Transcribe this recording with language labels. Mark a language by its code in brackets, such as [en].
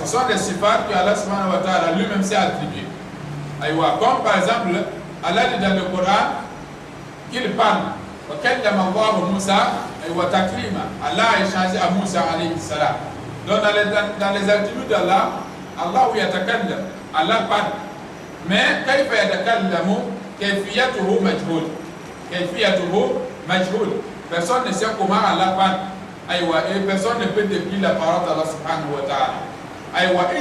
[fr] Ce sont des sifat que Allah subhanahu wa ta'ala lui-même s'est attribué. Comme par exemple, Allah dit dans le Coran qu'il parle. [ar] وَكَلَّمَ اللَّهُ مُوسَى وَتَكْلِيمًا. [fr] Allah a échangé à Moussa alayhi salam. Donc dans les attributs d'Allah, Allah yatakallam, Allah parle. [ar] Mais كيف يتكلم كيفيته مجهول. [fr] كيفيته مجهول. Personne ne sait comment Allah parle. Et personne ne peut décrire la parole d'Allah subhanahu wa ta'ala.